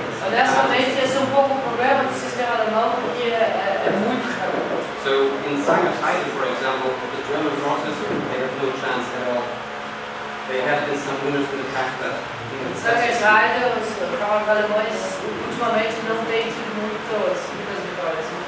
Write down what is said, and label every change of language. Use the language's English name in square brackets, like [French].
[Portuguese] Honestamente, esse é pouco o problema do sistema alemão porque é muito rápido. [English] So in Sinus-Heide, for example, the German horses they have no chance at all. There have been some winners in the past that [Portuguese] Sinus-Heide, os cavalos alemães ultimamente não têm tido muitas vitórias.